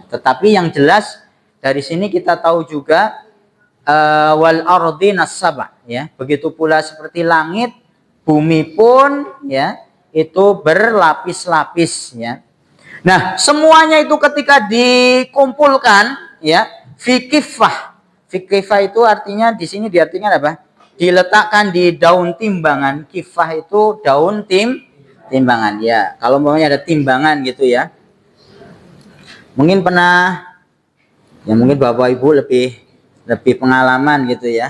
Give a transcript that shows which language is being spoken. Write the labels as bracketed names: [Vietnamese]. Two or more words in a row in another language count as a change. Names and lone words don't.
[Indonesian] Tetapi yang jelas dari sini kita tahu juga [Arabic] والأرضين سبعا, [Indonesian] ya. Begitu pula seperti langit, bumi pun, ya, itu berlapis-lapis, ya. Nah, semuanya itu ketika dikumpulkan, ya, [Arabic] في كفة. في كفة [Indonesian] itu artinya di sini diartikan apa? Diletakkan di daun timbangan. Kifah itu daun timbangan, ya. Kalau umpamanya ada timbangan, gitu, ya. Mungkin pernah, ya, mungkin Bapak Ibu lebih pengalaman, gitu, ya.